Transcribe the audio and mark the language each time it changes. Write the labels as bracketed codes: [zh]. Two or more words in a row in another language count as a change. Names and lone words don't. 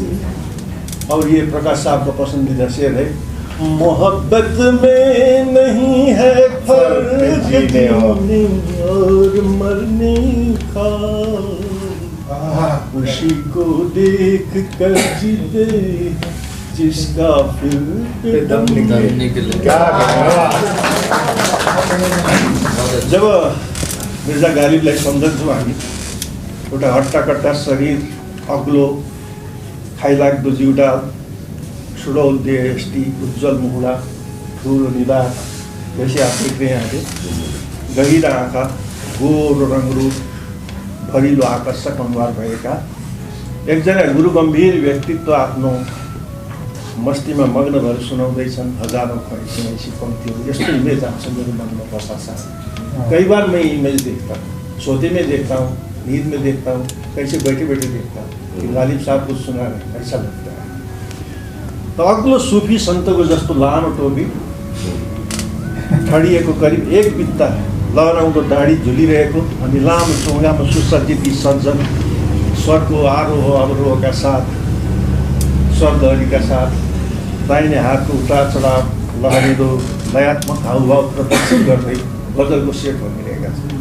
[hi] और ये प्रकाश साहब का पसंदीदा शेर है, मोहब्बत में नहीं है फर्क जीने और मरने का, खुशी को देख कर जीते जिसका फिर दम निकले। क्या [ne] जब मिर्जा गालिबलाई सम्झन्छौँ हामी, एउटा हट्टाकट्टा शरीर, अग्लो खाइलाग्दो जिउडा, सुडौल देहष्टि, उज्जवल मुखडा, ठुलो निधार, [hi] वैसे आप देख रहे हैं आगे, [ne] गहिरा आँखा, गोरो रङरूप, भरिलो आकर्षक अनुहार भएका एकजना गुरु गम्भीर व्यक्तित्व आफ्नो मस्तीमा मग्न भएर सुनाउँदैछन्। [hi] हजारों ख्वाहिशें ऐसी पंक्तियों, [ne] यस्तो इमेज आउँछ मेरो मनमा बसा साथ। [hi] कई बार मैं इमेज देखता हूँ, सोते में देखता हूँ, नींद में देखता हूँ, कैसे बैठे बैठे देखता हूँ कि गालिब साहब कुछ सुना रहे, ऐसा लगता है। [ne] तो अग्लो सूफी सन्तको जस्तो लामो टोपी, ठडिएको करिब 1 बित्ता लहराउँदो दाढी झुलिरहेको अनि लामो चोङ्गामा सुसज्जित यी सज्जन स्वरको आरोह अवरोहका साथ, स्वरलहरीका साथ, दाहिने हातको उतार चढाव लहरिँदो लयात्मक हावभाव प्रदर्शित गर्दै गजलको सेट भनिरहेका छन्।